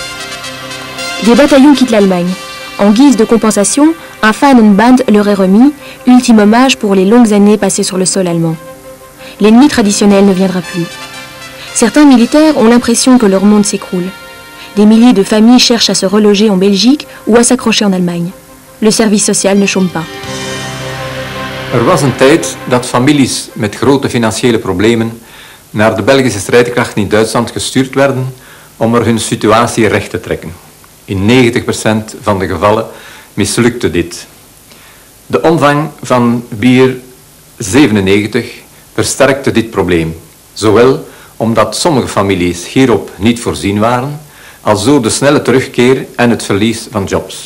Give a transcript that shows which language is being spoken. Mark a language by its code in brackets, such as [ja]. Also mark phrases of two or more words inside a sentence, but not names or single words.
[fr] Des bataillons quittent l'Allemagne. En guise de compensation, un Fahnenband leur est remis, ultime hommage pour les longues années passées sur le sol allemand. L'ennemi traditionnel ne viendra plus. Certains militaires ont l'impression que leur monde s'écroule. Des milliers de familles cherchent à se reloger en Belgique ou à s'accrocher en Allemagne. Le service social ne chôme pas. [nl] Er was een tijd dat families met grote financiële problemen naar de Belgische strijdkrachten in Duitsland gestuurd werden om er hun situatie recht te trekken. In 90% van de gevallen mislukte dit. De omvang van Bier 97 versterkte dit probleem, zowel omdat sommige families hierop niet voorzien waren, als door de snelle terugkeer en het verlies van jobs.